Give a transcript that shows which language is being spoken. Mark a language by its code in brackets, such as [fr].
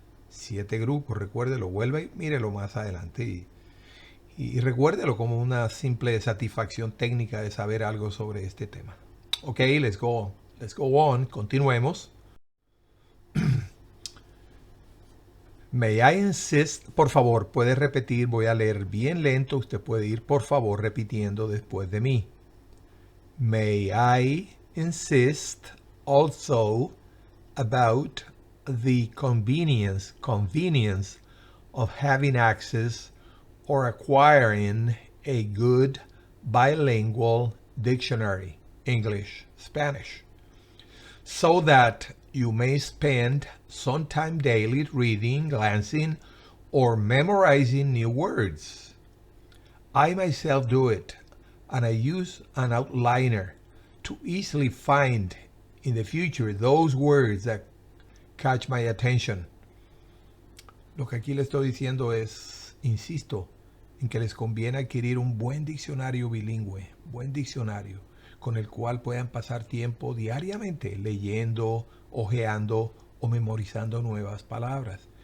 [es] 7 grupos, recuérdelo, vuelva y mírelo más adelante, y recuérdelo como una simple satisfacción técnica de saber algo sobre este tema. [en] Ok, let's go on, [es] continuemos. [en] May I insist, [es] por favor, puede repetir, voy a leer bien lento, usted puede ir por favor repitiendo después de mí. [en] May I insist also about the convenience of having access or acquiring a good bilingual dictionary, English, Spanish, so that you may spend some time daily reading, glancing, or memorizing new words. I myself do it, and I use an outliner to easily find in the future those words that catch my attention. [es] Lo que aquí le estoy diciendo es, insisto, en que les conviene adquirir un buen diccionario bilingüe, buen diccionario, con el cual puedan pasar tiempo diariamente leyendo, hojeando o memorizando nuevas palabras.